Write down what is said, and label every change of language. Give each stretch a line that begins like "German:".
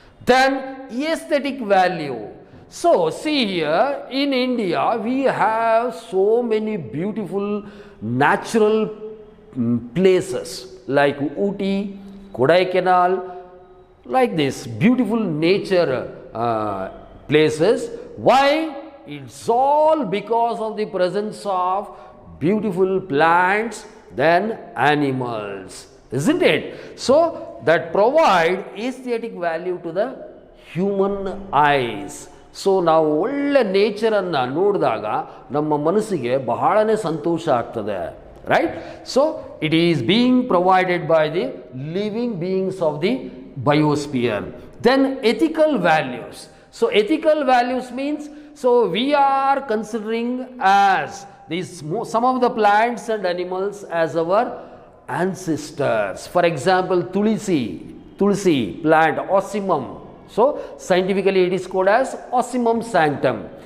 English: Then aesthetic value. So see here in India we have so many beautiful natural places like Ooty, Kodaikanal, like this beautiful nature places. Why? It's all because of the presence of beautiful plants, then animals, isn't it? So that provide aesthetic value to the human eyes.
Kannada: So ನಾವು ಒಳ್ಳೆ ನೇಚರನ್ನು ನೋಡಿದಾಗ ನಮ್ಮ ಮನಸ್ಸಿಗೆ ಬಹಳನೇ ಸಂತೋಷ ಆಗ್ತದೆ, right?
English: So it is being provided by the living beings of the biosphere. Then ethical values. So ethical values means, so we are considering as these some of the plants and animals as our ancestors. For example, tulsi plant, Ocimum. So scientifically it is called as Ocimum sanctum.